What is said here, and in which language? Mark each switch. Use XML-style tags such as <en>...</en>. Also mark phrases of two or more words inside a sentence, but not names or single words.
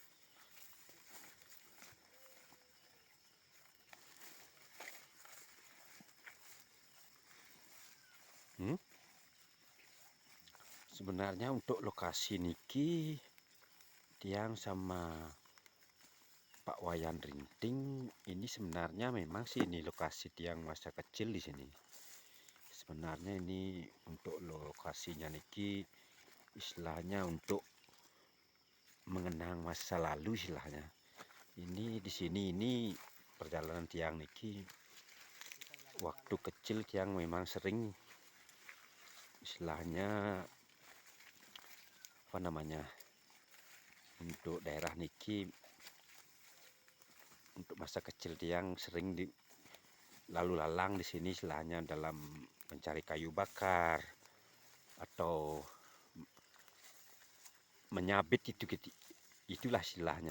<id>Sebenarnya untuk lokasi niki tiang sama Pak Wayan Rinting ini sebenarnya memang sih ini lokasi tiang masa kecil di sini. Sebenarnya ini untuk lokasinya niki istilahnya untuk mengenang masa lalu istilahnya. Ini di sini ini perjalanan tiang niki waktu kecil tiang memang sering istilahnya apa namanya untuk daerah niki untuk masa kecil tiang sering di lalu lalang di sini istilahnya dalam mencari kayu bakar atau menyabit itulah istilahnya.</id>